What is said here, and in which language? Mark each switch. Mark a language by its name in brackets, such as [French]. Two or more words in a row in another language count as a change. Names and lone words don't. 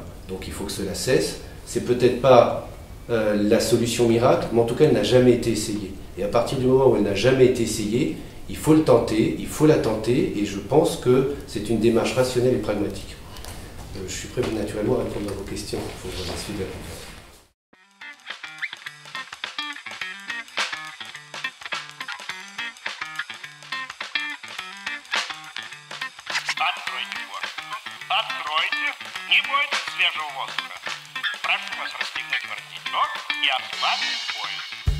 [French] Donc il faut que cela cesse. C'est peut-être pas la solution miracle, mais en tout cas elle n'a jamais été essayée. Et à partir du moment où elle n'a jamais été essayée, il faut le tenter, il faut la tenter, et je pense que c'est une démarche rationnelle et pragmatique. Je suis prêt naturellement à répondre à vos questions pour la suite de la conférence. [Russian] Откройте форточку. Откройте. Не бойтесь свежего воздуха. Прошу вас расстегнуть воротничок и ослабить пояс.